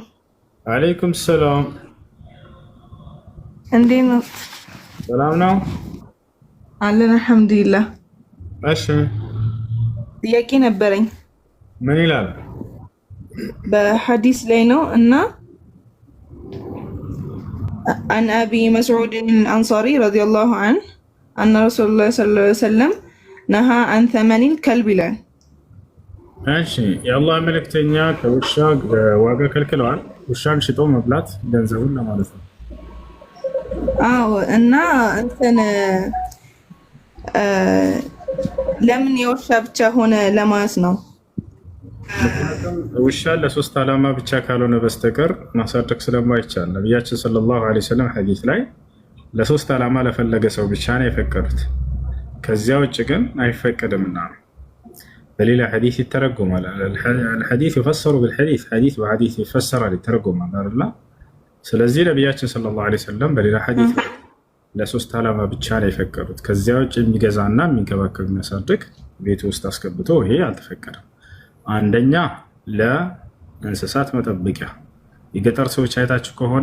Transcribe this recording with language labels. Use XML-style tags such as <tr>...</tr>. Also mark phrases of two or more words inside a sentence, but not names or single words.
<ar>عليكم السلام።</ar> <am>እንዴት ነው? ሰላም ነው አለን አልሐምዱሊላህ። እሺ ጥያቄ ነበረኝ። ምን ይላል? በሐዲስ ላይ ነው እና</am> <ar>عن أبي مسعود الأنصاري رضي الله عنه أن رسول الله صلى الله عليه وسلم نهى عن ثمن الكلب لا</ar> <am>እሺ የአላህ መልእክተኛ ከውሻ ዋጋ ከልክለዋል። ውሻን ሽጦ መብላት ገንዘቡን ለማለት ነው። አዎ እና እንትን ለምን የውሻ ብቻ ሆነ ለማለት ነው። ውሻ ለሶስት ዓላማ ብቻ ካልሆነ በስተቀር ማሳደግ ስለማይቻል ነቢያችን</am> <ar>صلى الله عليه وسلم</ar> <am>ሐዲስ ላይ ለሶስት ዓላማ ለፈለገ ሰው ብቻ ነው የፈቀዱት። ከዚያ ውጭ ግን አይፈቀድምና ነው። በሌላ ሐዲስ ይተረጎማል።</am> <ar>الحديث يفسر بالحديث</ar> <am>ሐዲስ በሐዲስ ይፈሰራል ይተረጎማል አይደል? ስለዚህ ነቢያችን</am> <ar>صلى الله عليه وسلم</ar> <am>በሌላ ሐዲስ ለሶስት ዓላማ ብቻ ነው የፈቀዱት። ከዚያ ውጭ የሚገዛና የሚንከባከብ የሚያሳድግ ቤት ውስጥ አስገብቶ ይሄ አልተፈቀደም። አንደኛ ለእንስሳት መጠበቂያ። የገጠር ሰዎች አይታችሁ ከሆነ</am>